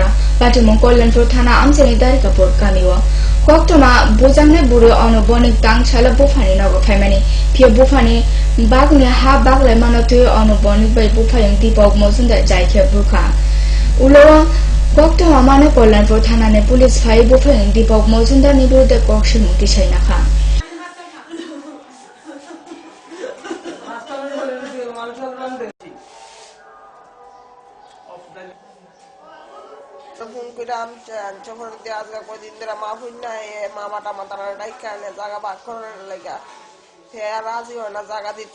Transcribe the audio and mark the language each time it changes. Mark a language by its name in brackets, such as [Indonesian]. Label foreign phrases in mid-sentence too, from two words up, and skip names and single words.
[Kok Borok] Pati mongkollan pro thana amseni dari kapur kamiwa. Koktoma bojangne buru ono bonik tang chala bufani nago famani. Pia bufani bagne ha bagle manotu ono bonik bai bufayang dipok mozunda jaike buka. Ulo koktoma mane kollan pro thana ne police phai bufayang dipok mozunda ni biruddhe kokshir mukti chaina kha. [Bangla] কদিন ধরে মা ফুন নাই মামাটা মাতারা ডাইকা এনে জায়গা ভাগ করার লেগা হ্যাঁ রাজি হয় না, জায়গা দিত।